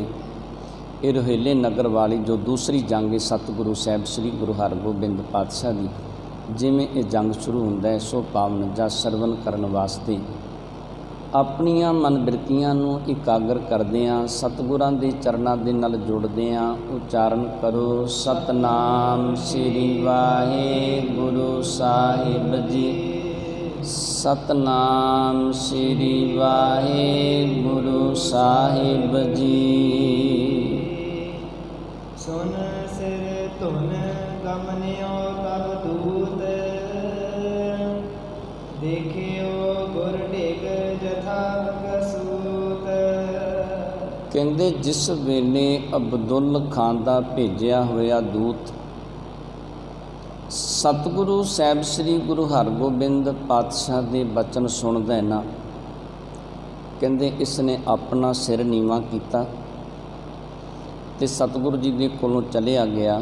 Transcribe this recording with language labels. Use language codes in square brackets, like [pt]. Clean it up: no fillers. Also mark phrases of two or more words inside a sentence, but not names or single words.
[pa] ਇਹ ਰੋਹੇਲੇ ਨਗਰ ਵਾਲੀ ਜੋ ਦੂਸਰੀ ਜੰਗ ਹੈ ਸਤਿਗੁਰੂ ਸਾਹਿਬ ਸ੍ਰੀ ਗੁਰੂ ਹਰਗੋਬਿੰਦ ਪਾਤਸ਼ਾਹ ਦੀ, ਜਿਵੇਂ ਇਹ ਜੰਗ ਸ਼ੁਰੂ ਹੁੰਦਾ ਹੈ ਸੋ ਪਾਵਨ ਜਾਂ ਸਰਵਨ ਕਰਨ ਵਾਸਤੇ ਆਪਣੀਆਂ ਮਨਬਿਰਤੀਆਂ ਨੂੰ ਇਕਾਗਰ ਕਰਦਿਆਂ ਸਤਿਗੁਰਾਂ ਦੇ ਚਰਨਾਂ ਦੇ ਨਾਲ ਜੁੜਦਿਆਂ ਉਚਾਰਨ ਕਰੋ ਸਤਨਾਮ ਸ੍ਰੀ ਵਾਹਿਗੁਰੂ ਸਾਹਿਬ ਜੀ। ਸਤਨਾਮ ਸ੍ਰੀ ਵਾਹਿਗੁਰੂ ਸਾਹਿਬ ਜੀ। [bra] सुन सिर धुन गमनियो तब दूत, देखियो गुर ढिग जथा कसूत। [pa] ਕਹਿੰਦੇ ਜਿਸ ਵੇਲੇ ਅਬਦੁੱਲ ਖਾਨ ਦਾ ਭੇਜਿਆ ਹੋਇਆ ਦੂਤ ਸਤਿਗੁਰੂ ਸਾਹਿਬ ਸ੍ਰੀ ਗੁਰੂ ਹਰਗੋਬਿੰਦ ਪਾਤਸ਼ਾਹ ਦੇ ਬਚਨ ਸੁਣਦਾ ਹੈ ਨਾ, ਕਹਿੰਦੇ ਇਸ ਨੇ ਆਪਣਾ ਸਿਰ ਨੀਵਾਂ ਕੀਤਾ ਤੇ ਸਤਿਗੁਰੂ ਜੀ ਦੇ ਕੋਲੋਂ ਚਲਿਆ ਗਿਆ।